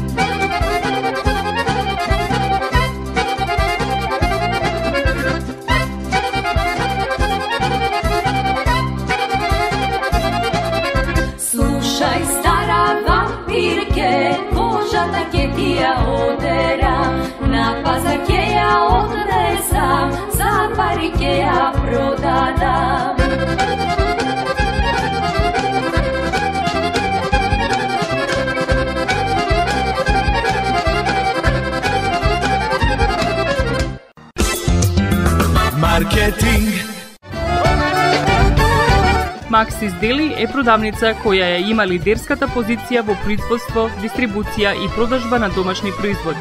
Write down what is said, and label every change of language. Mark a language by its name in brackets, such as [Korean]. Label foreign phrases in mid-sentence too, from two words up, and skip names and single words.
[Macedonian] Слушај стара вампирке, кожа таке ти ја одера, на пазаке ја однесам, за парике ја продадам. Маркетинг. Максис Дели е продавница која ја има лидерската позиција во производство, дистрибуција и продажба на домашни производи.